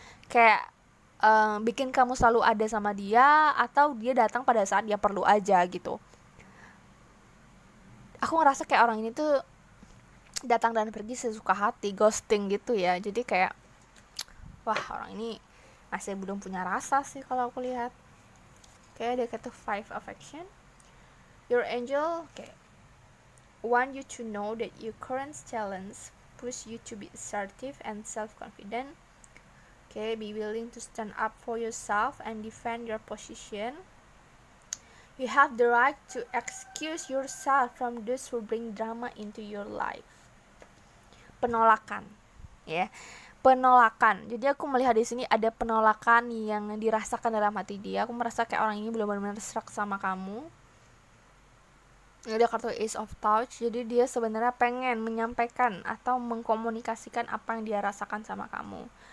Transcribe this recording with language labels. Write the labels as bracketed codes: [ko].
[id] Kayak bikin kamu selalu ada sama dia, atau dia datang pada saat dia perlu aja gitu. Aku ngerasa kayak orang ini tuh datang dan pergi sesuka hati, ghosting gitu ya. Jadi kayak wah, orang ini masih belum punya rasa sih kalau aku lihat. Kayak dia kata 5 affection. [en] Your angel want you to know that your current challenge push you to be assertive and self-confident. Be willing to stand up for yourself and defend your position. You have the right to excuse yourself from those who bring drama into your life. [id] Penolakan, ya. Penolakan. Jadi aku melihat di sini ada penolakan yang dirasakan dalam hati dia. Aku merasa kayak orang ini belum benar-benar serak sama kamu. Ada kartu Ace of Touch. Jadi dia sebenarnya pengen menyampaikan atau mengkomunikasikan apa yang dia rasakan sama kamu.